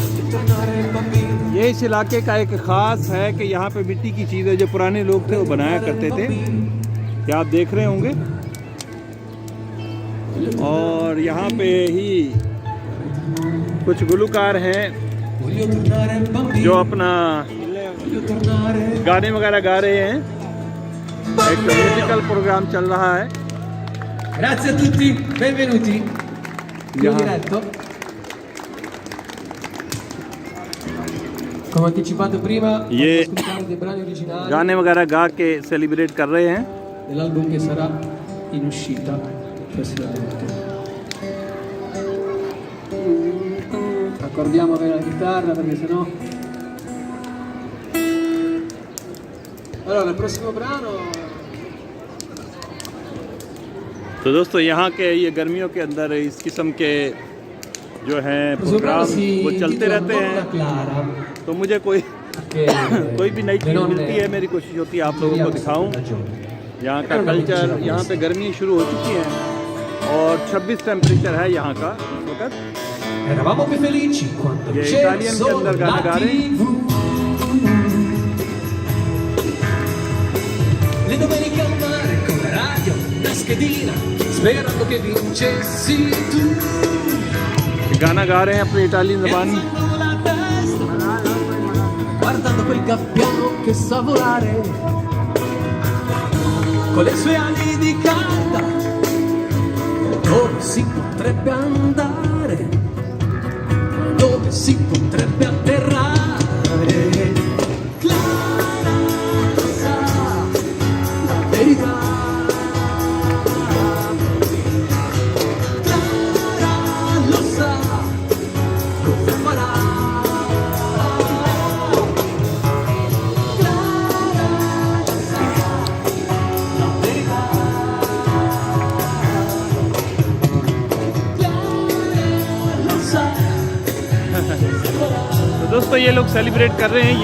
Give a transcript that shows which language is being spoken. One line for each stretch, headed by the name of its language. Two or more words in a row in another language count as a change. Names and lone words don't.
Urdu: یہ اس علاقے کا ایک خاص ہے کہ یہاں پہ مٹی کی چیزیں جو پرانے لوگ تھے وہ بنایا کرتے تھے، کیا آپ دیکھ رہے ہوں گے. اور یہاں پہ ہی کچھ گلکار ہیں جو اپنا گانے وغیرہ گا رہے ہیں. ایک میوزیکل پروگرام چل رہا ہے.
Italian: Grazie a tutti, benvenuti. Io diretto. Come anticipato prima,
Urdu: یہ
Italian: ascoltare dei brani originali
Urdu: گانے وغیرہ گا کے سیلیبریٹ کر رہے ہیں
Italian: dell'album che sarà in uscita prossimamente. Accordiamo bene la chitarra perché sennò. Allora, il prossimo brano.
Urdu: تو دوستو، یہاں کے یہ گرمیوں کے اندر اس قسم کے جو ہیں پروگرام وہ چلتے رہتے ہیں. تو مجھے کوئی بھی نئی چیز ملتی ہے، میری کوشش ہوتی ہے آپ لوگوں کو دکھاؤں یہاں کا کلچر. یہاں پہ گرمی شروع ہو چکی ہے اور 26 ٹمپریچر ہے یہاں کا اس وقت. یہ اٹالین کے اندر گانا گا رہے ہیں. گانا گا رہے ہیں اپنی اٹالین زبان میں.
Italian: Guardando quel gabbiano che sa volare con le sue ali di carta, dove si potrebbe andare, dove si potrebbe atterrare. Clara sa la verità.
Urdu: دوستو، یہ لوگ سیلیبریٹ کر رہے ہیں.